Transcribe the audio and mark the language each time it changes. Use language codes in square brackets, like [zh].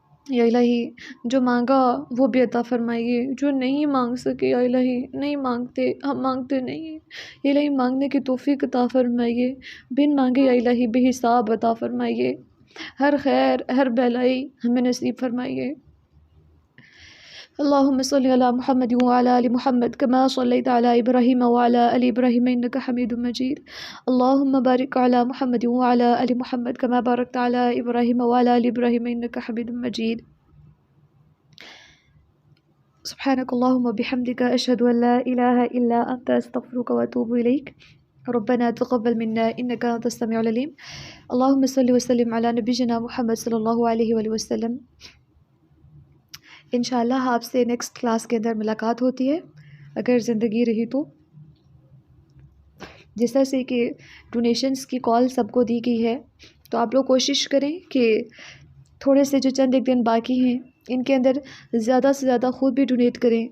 [ur] یا الہی جو مانگا وہ بھی عطا فرمائیے، جو نہیں مانگ سکے یا الہی نہیں مانگتے، ہم مانگتے نہیں ہیں. یا الہی مانگنے کی توفیق عطا فرمائیے، بن مانگے یا الہی بے حساب عطا فرمائیے. ہر خیر ہر بھلائی ہمیں نصیب فرمائیے. [ar] اللهم صل على محمد وعلى آل محمد كما صليت على إبراهيم وعلى آل إبراهيم إنك حميد مجيد. اللهم بارك على محمد وعلى آل محمد كما باركت على إبراهيم وعلى آل إبراهيم إنك حميد مجيد. سبحانك اللهم وبحمدك أشهد أن لا إله إلا أنت أستغفرك وأتوب إليك. ربنا تقبل منا إنك أنت السميع العليم. اللهم صل وسلم على نبينا محمد صلی اللہ علیہ وآلہ وسلم. [ur] انشاءاللہ آپ سے نیکسٹ کلاس کے اندر ملاقات ہوتی ہے اگر زندگی رہی تو. جس طرح سے کہ ڈونیشنز کی کال سب کو دی گئی ہے، تو آپ لوگ کوشش کریں کہ تھوڑے سے جو چند ایک دن باقی ہیں ان کے اندر زیادہ سے زیادہ خود بھی ڈونیٹ کریں.